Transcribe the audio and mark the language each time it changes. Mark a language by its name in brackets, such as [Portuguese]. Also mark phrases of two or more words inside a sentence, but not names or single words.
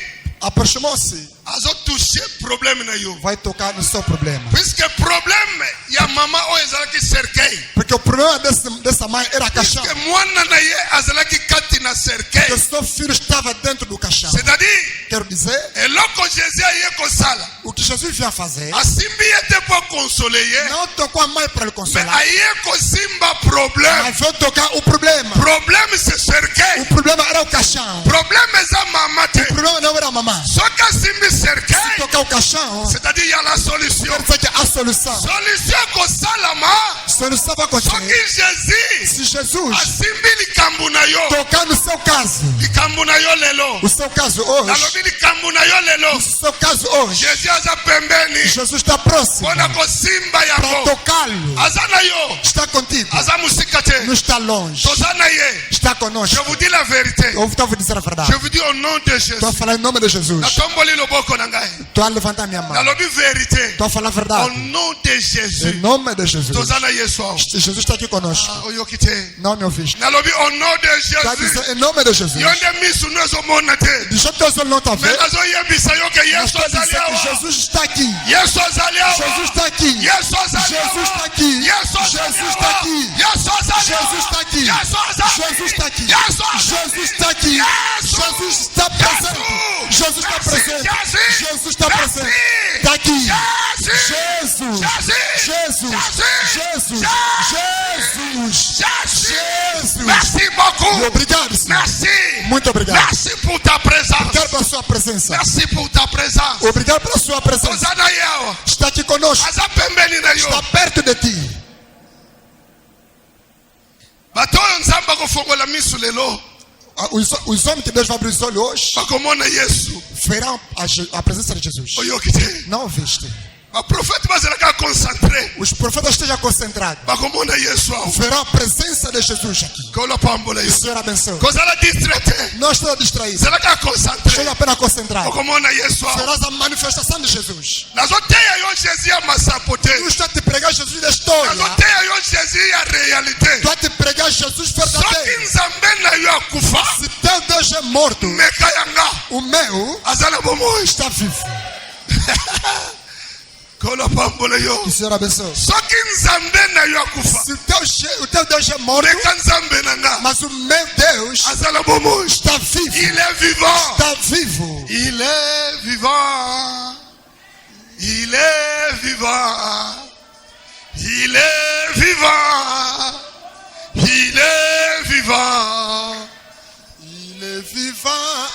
[Portuguese] Aproximou-se, [Lingala] Azo [French] touché problème [Lingala] na yo. [Portuguese] vai tocar no seu problema. [French] Puisque problème [Lingala] ya mama o ezalaki cercueil. [Portuguese] Porque o problema dessa mãe era caixão. [Lingala] Que mwana na ye azalaki kati na [Portuguese] Porque [Lingala] cercueil. [Portuguese] seu filho estava dentro do caixão. [French] C'est-à-dire, [Portuguese] Quero dizer, [Lingala] eloko Jésus aye kosala. [Portuguese] o que Jesus vinha fazer, [Lingala] Asimbi ye te po consoler ye. [Portuguese] não tocou a mãe para lhe [Lingala] Mais [Portuguese] consolar, [Lingala] aye kosimba problème. [Portuguese] mas veio tocar o problema. [French] Problème c'est [Portuguese] O [French] cercueil. [Portuguese] problema era o caixão. [Lingala] Problème eza mama te. [Portuguese] O problema não era a mamãe. [Lingala] Soki asimbi [Portuguese] Se [Lingala] cercueil, [Portuguese] tocar o caixão, [French] c'est-à-dire il y a la solution. [Portuguese] quer dizer que a solução. [Lingala] Solution kosalama. [Portuguese] A solução vai acontecer. [Lingala] Soki Jésus [Portuguese] Se Jesus [Lingala] asimbi likambo na yo. [Portuguese] tocar no seu caso, [Lingala] Likambo na yo lelo. [Portuguese] o seu caso hoje, [Lingala] Nalobi likambo na yo lelo. [Portuguese] o seu caso hoje, [Lingala] Jésus aza pembeni. [Portuguese] Jesus está próximo [Lingala] Mpona kosimba [Portuguese] para [Lingala] yango. [Portuguese] tocá-lo. [Lingala] Aza na yo. [Portuguese] Está contigo, [Lingala] Aza musika te. [Portuguese] não está longe, [Lingala] Toza na ye. [Portuguese] está [French] Je [Portuguese] conosco. [French] vous dis la vérité. [Portuguese] Eu estou a dizer a [French] Je [Portuguese] verdade. [French] vous dis au nom de Jésus. [Portuguese] Estou a falar em nome de Jesus. [Lingala] Natomboli loboko na ngai. [Portuguese] Estou a levantar minha mão. [Lingala] Nalobi vérité. [Portuguese] Estou a falar a [French] Au [Portuguese] verdade. [French] nom de Jésus. [Portuguese] Em nome de Jesus. [Lingala] Toza na Yesu awo. [Portuguese] Jesus está aqui conosco. [Lingala] Oyoki te. [Portuguese] Não me ouviste. [Lingala] Nalobi [French] au nom de [Portuguese] Está a [Lingala] Jésus. [Portuguese] dizer em nome de Jesus. [Lingala] Yo nde misu no ezomona te. [Portuguese] Deixa teus olhos não estão [Lingala] Mais [Portuguese] vendo. [Lingala] nazoyebisa yo ke [Portuguese] Mas [Lingala] Yesu [Portuguese] estou a [Lingala] azali [Portuguese] dizer que [Lingala] awa. [Portuguese] Jesus está aqui. [Lingala] Yesu azali awa. [Portuguese] Jesus está aqui. [Lingala] Yesu azali [Portuguese] Jesus [Lingala] awa. [Portuguese] está aqui. [Lingala] Yesu azali [Portuguese] Jesus está [Lingala] awa. [Portuguese] aqui. [Lingala] Yesu azali awa. [Portuguese] Jesus está aqui. [Lingala] Yesu azali. [Portuguese] Jesus está aqui. [Lingala] Yesu azali. [Portuguese] Jesus está aqui. [Lingala] Yesu. [Portuguese] Jesus está presente. Jesus está presente. [Lingala] Jesus. [Portuguese] Jesus está presente. Está aqui. Jesus. [Lingala] Jesus. Jesus. Jesus. Jesus. [French] Merci beaucoup. [Portuguese] Obrigado, Senhor. [French] Merci. [Portuguese] Muito obrigado. [French] Merci pour ta présence. [Portuguese] Obrigado pela sua presença. [French] Merci pour ta présence. [Portuguese] Obrigado pela sua presença. [Lingala] Ozana yao. [Portuguese] Está aqui conosco. [Lingala] Aza pembeni na [Portuguese] Está [Lingala] yo. [Portuguese] perto de ti. [Lingala] Bato oyo nzambe akofongola misu lelo. [Portuguese] Os homens que Deus vai abrir os olhos hoje [Lingala] Bakomona Yesu. [Portuguese] verão a presença de Jesus. [Lingala] Oyoki te. [Portuguese] Não ouviste? [Lingala] baprofete bazalaka concentré [Portuguese] Os profetas estejam concentrados. [Lingala] bakomona yesu awo [Portuguese] Verão a presença de Jesus aqui. [Lingala] kolopambola [Portuguese] O [Lingala] yo [Portuguese] Senhor abençoe. [Lingala] kozala distraite [Portuguese] Não estou distraído. [Lingala] zalaka concentré [Portuguese] Estou apenas concentrado. [Lingala] bakomona yesu awo [Portuguese] Verás a manifestação de Jesus. [Lingala] nazoteya yo jésus ya masapo te [Portuguese] Eu estou a te pregar Jesus da história. [Lingala] nazoteya yo jésus ya réalité [Portuguese] Estou a te pregar Jesus [Lingala] soki [Portuguese] verdadeiro. [Lingala] nzambe na yo akufa [Portuguese] Se teu Deus é morto, [Lingala] meka yanga [Portuguese] o meu [Lingala] aza na bomoi [Portuguese] está vivo. [Lingala] kolopambola [Portuguese] Que [Lingala] yo [Portuguese] o Senhor abençoe. [Lingala] soki nzambe na yo akufa [Portuguese] Se o teu Deus é morto, [Lingala] meka nzambe na nga [Portuguese] mas o meu Deus [Lingala] aza na bomoi [Portuguese] está vivo. [French] il est vivant [Portuguese] Está vivo. [French] il est vivant il est vivant il est vivant il est vivant Il est vivant.